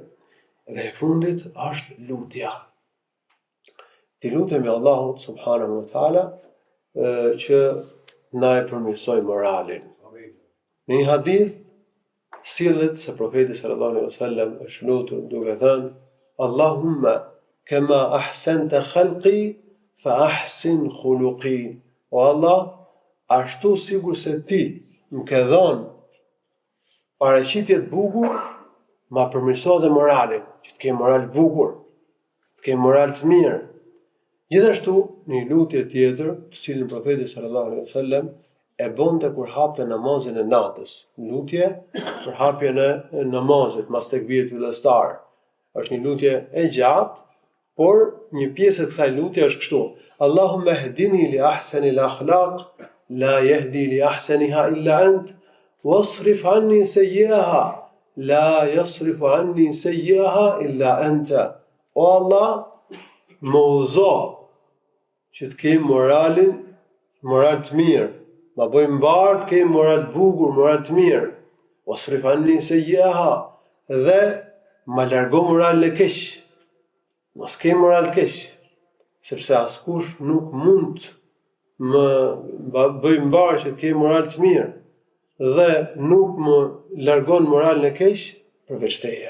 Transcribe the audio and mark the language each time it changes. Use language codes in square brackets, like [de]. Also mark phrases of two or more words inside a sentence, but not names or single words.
[sq] Dhe e fundit është lutja. Ti lutemi Allahut [ar] سبحانه وتعالى [sq] që na e përmirësoj moralin. Në një hadith sillet se profeti [ar] صلى الله عليه وسلم [sq] është lutur duke thënë: [ar] اللهم كما أحسنت خلقي فأحسن خلقي. [sq] O Allah, ashtu sikur se ti më ke dhënë paraqitje të bukur, ma përmirëso dhe moralin, që të kem moral të bukur, të kem moral të mirë. Gjithashtu, një lutje tjetër, të cilën profeti [ar] صلى الله عليه وسلم [sq] e bonte kur hapte namazin e natës. Lutje për hapjen e namazit mas tekbirit fillestar. Është një lutje e gjatë, por një pjesë e kësaj lutje është kështu: [ar] اللهم اهدني لأحسن الأخلاق لا يهدي لأحسنها إلا أنت واصرف عني سيئها لا يصرف عني سيئها إلا أنت. [sq] O Allah, më udhëzo që të kem moral të mirë, ma bëj mbar të kem moral të bukur, moral të mirë. [ar] واصرف عني سيئها, [sq] dhe ma largo moralin e keq. Mos kem moral të keq, sepse askush nuk mund më bëj mbar që të kem moral të mirë dhe nuk më largon moralin e keq përveç teje.